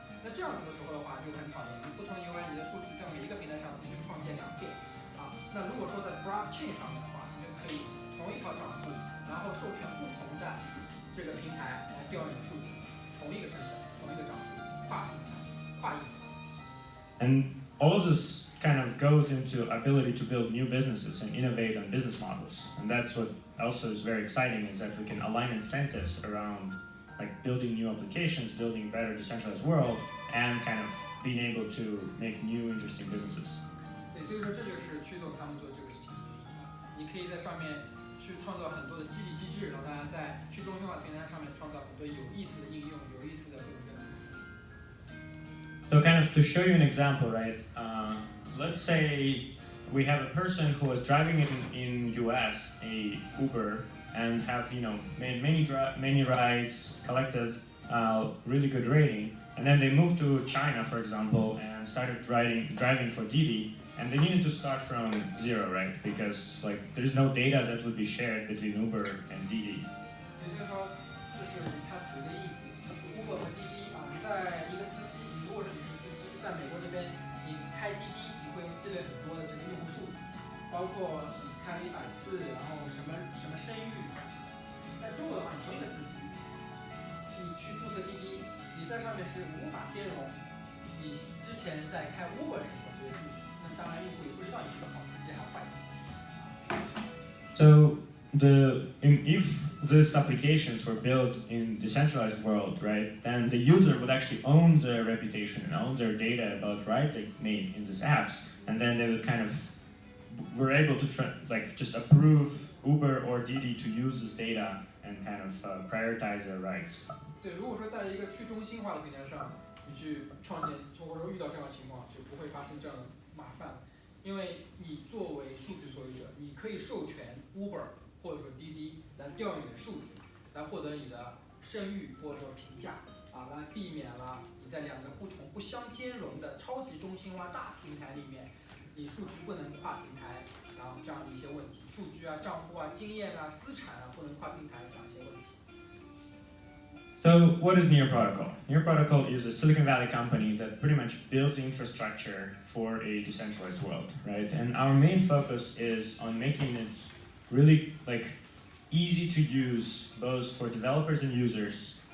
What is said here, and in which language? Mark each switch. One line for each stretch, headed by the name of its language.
Chinese: 那这样子的时候的话就很讨厌，你不同的 UI，你的数据在每一个平台上必须创建2遍那如果说在 blockchain 上面的话，你就可以同一套账户，然后授权不同的这个平台来调用数据，同一个身份、同一个账户、跨平台、跨银行。
English: And all of this kind of goes into ability to build new businesses and innovate on business models. And that's what also is very exciting is that we can align incentives around building new applications, building a better decentralized world, and kind of being able to make new interesting businesses.
Chinese: 对，所以说这就是驱动他们做这个事情的原因你可以在上面去创造很多的激励机制，让大家在去中心化平台上面创造很多有意思的应用、有意思的各种各样的工具。
English: So kind of to show you an example, right? Let's say we have a person who was driving in US a Uber and have made many rides, collected really good rating, and then they moved to China, for example, and started driving for Didi. And they needed to start from zero, right? Because there's no data that would be shared between Uber and Didi.
Chinese: 也就是说，这是他举的例子。Uber 和滴滴在一个司机，如果是你是司机，在美国这边，你开滴滴，你会积累很多的这个用户数据，包括你开了100次，然后什么声誉。在中国的话，你同一个司机，你去注册滴滴，你在上面是无法兼容你之前在开 Uber 时候这些数据。当然，用户也不知道你是个好司机还是坏司机。
English: So if these applications were built in decentralized world, right, then the user would actually own their reputation and own their data about rights they made in these apps, and then they would kind of were able to just approve Uber or Didi to use this data and kind of prioritize their rights.
Chinese: 对，如果说在一个去中心化的平台上，你去创建，或者说遇到这样的情况，就不会发生这样的麻烦，因为你作为数据所有者，你可以授权 Uber 或者说滴滴来调用你的数据，来获得你的声誉或者说评价，来避免了你在两个不相兼容的超级中心化大平台里面，你数据不能跨平台，然后这样的一些问题，数据啊、账户啊、经验啊、资产啊不能跨平台这样一些问题。
English: So what is Near Protocol? Near Protocol is a Silicon Valley company that pretty much builds infrastructure for a decentralized world, right? And our main focus is on making it really easy to use both for developers and users.